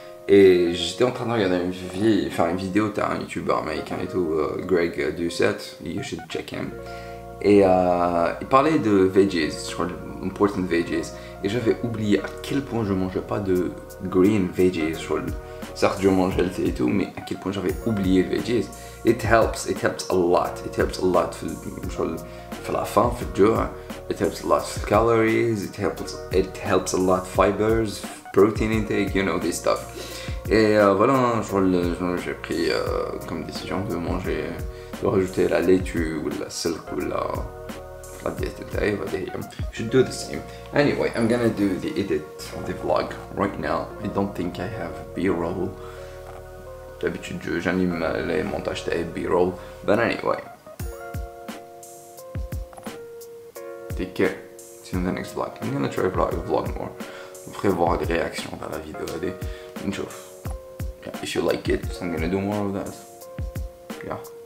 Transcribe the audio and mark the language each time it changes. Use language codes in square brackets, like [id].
[fr] Et j'étais en train de regarder faire une vidéo d'un youtubeur américain et tout, Greg Doucette, [en] you should check him. [fr] Et il parlait de veggies, important veggies. Et j'avais oublié à quel point je mangeais pas de green veggies. Certes, je mange healthy et tout, mais à quel point j'avais oublié les veggies. [en] It helps a lot. It helps a lot for [fr] la faim, [en] for [fr] le jour. [en] It helps a lot for calories. It helps a lot fibers, protein intake, you know this stuff. [fr] Et voilà, j'ai pris comme décision de manger, de rajouter la laitue ou la silk ou la diète تاعي. [en] Should do the same. Anyway, I'm gonna do the edit of the vlog right now. I don't think I have B-roll. [fr] D'habitude j'anime les montages de B-roll, [en] but anyway. Take care. See you in the next vlog. I'm gonna try to vlog more. [fr] Après voir les réactions dans la vidéo [ar] هذه نشوف. [en] If you like it, I'm gonna do more of that. Yeah.